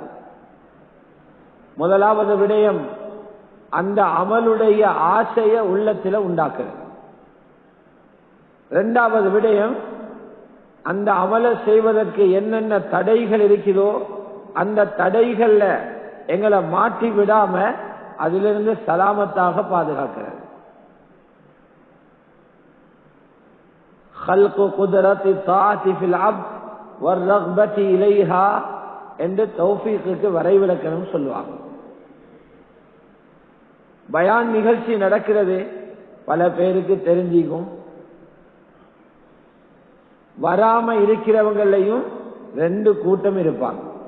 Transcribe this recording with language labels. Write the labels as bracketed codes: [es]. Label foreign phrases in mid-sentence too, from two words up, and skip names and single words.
[ta] முதலாவது விடயம் அந்த அமலுடைய ஆசைய உள்ளத்தில் உண்டாக்குறது. 2வது விடயம் அந்த அமலை செய்வதற்கு என்னென்ன தடைகள் இருக்குதோ அந்த தடைகள்ல எங்களை மாற்றி விடாம அதிலிருந்து சலாமத்தாக பாதுகாக்கிறது. [ar] خلق قدرة الطاعة في العبد والرغبة إليها [ta] என்று தௌஃபீக்குக்கு வரைவிலக்கணம் சொல்லுவாங்க. பயான் நிகழ்ச்சி நடக்கிறது, பல பேருக்கு தெரிஞ்சிக்கும். வராம இருக்கிறவங்களையும் 2 கூட்டம் இருப்பாங்க.